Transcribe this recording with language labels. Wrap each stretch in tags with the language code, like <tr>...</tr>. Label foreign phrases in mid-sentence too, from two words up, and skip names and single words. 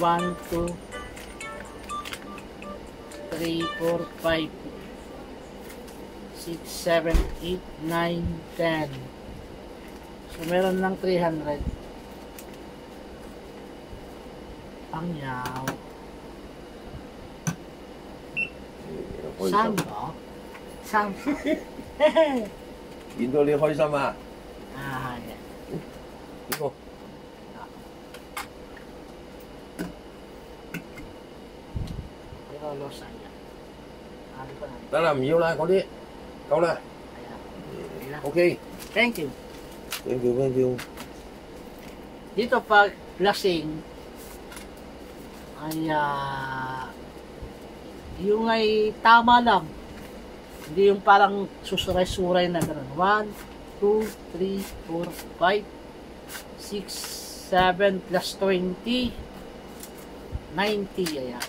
<tl>1, 2, 3, 4, 5, 6, 7, 8, 9, 10. So, meron lang 300. Pangyaw. Sam ba? Sam.</tl> <yue>見到你開心啊！</yue> <tl>Ah, yan.</tl> <yue>呢個</yue> <tl>Pero losan yan. Ano pa na?</tl> <yue>得啦，唔要啦，嗰啲夠啦。</yue> <tl>Ayan.</tl> <en>OK， Thank you. thank you，thank you。</en> <tl>Dito pag lasing ay yung ay tama lang. Hindi yung parang susuray-suray na gano'n. 1, 2, 3, 4, 5, 6, 7 plus 20, 90. Ayan.</tl>